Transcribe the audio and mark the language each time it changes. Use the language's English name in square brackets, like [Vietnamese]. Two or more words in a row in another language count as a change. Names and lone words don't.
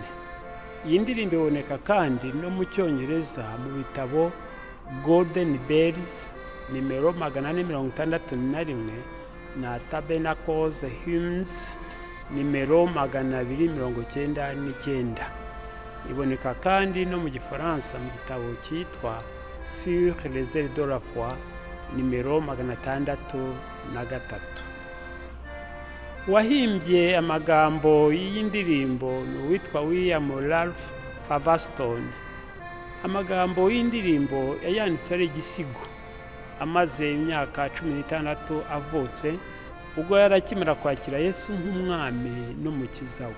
[Kinyarwanda] Iyi ndirimbo iboneka kandi no mu Cyongereza mu bitabo Golden Bells nimero 461 na Tabernacles Hymns nimero 299. Iboneka kandi no mu Gifaransa mu gitabo cyitwa Sur les ailes de la foi nimero 603. Wahimbye amagambo y'indirimbo ni uwitwa William Ralph Favastone. Amagambo y'indirimbo yayanditse ari igisigo, amaze imyaka 16 avutse, ubwo yarakimara kwakira Yesu nk'umwami n'umukiza we.